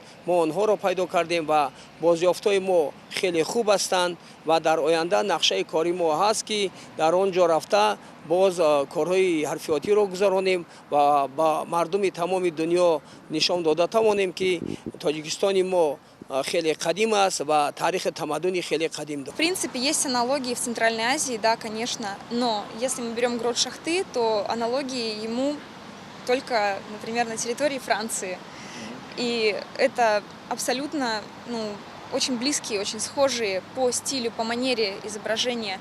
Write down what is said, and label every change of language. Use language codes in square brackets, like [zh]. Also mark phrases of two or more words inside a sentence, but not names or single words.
[tg] мо онҳоро пайдо кардем ва бозёфтҳои мо хеле хуб ҳастанд ва дар оянда нақшаи кори мо ҳаст ки дар он ҷо рафта боз корҳои ҳарфиётиро гузаронем ва ба мардуми тамоми дунё нишон дода тавонем ки Тоҷикистони мо хеле қадим аст ва таърихи тамаддуни хеле қадим дорад. [ru] В принципе, есть аналогии в Центральной Азии, да, конечно, но если мы берем Грот Шахты, то аналогии ему только, например, на территории Франции. И это абсолютно, очень близкие, очень схожие по стилю, по манере изображения.